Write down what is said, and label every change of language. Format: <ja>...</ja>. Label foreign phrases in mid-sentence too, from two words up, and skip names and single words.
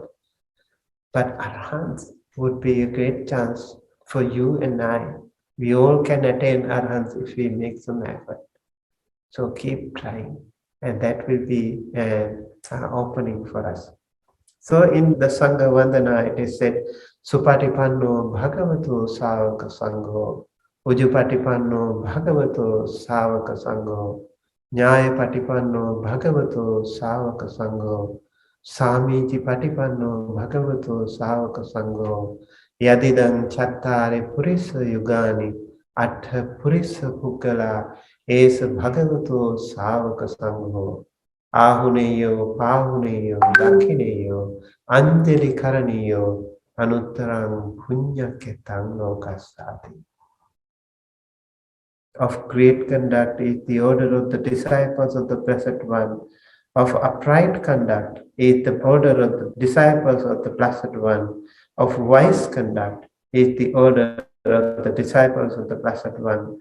<en>But Arahants would be a great chance for you and I. We all can attain Arahants if we make some effort. So keep trying, and that will be an opening for us. So in the Sangha Vandana, it is said,</en> <pi>Supatipanno Bhagavato Savaka Sangho, Ujupatipanno Bhagavato Savaka Sangho, Nyaya Patipanno Bhagavato Savaka Sangho, Samiji Patipanno Bhagavato Savaka Sangho, Yadidang Chattare Purisa Yugani, Atta Purisa Pukala, Es Bhagavato Savaka Sangho, Ahuneyo, Pahuneyo, Dakhineyo, Anjali Karaniyo, Anuttarang Punyaketang Lokasati.</pi> <en>Of great conduct is the order of the disciples of the Blessed One. Of upright conduct is the order of the disciples of the Blessed One. Of wise conduct is the order of the disciples of the Blessed One.</en>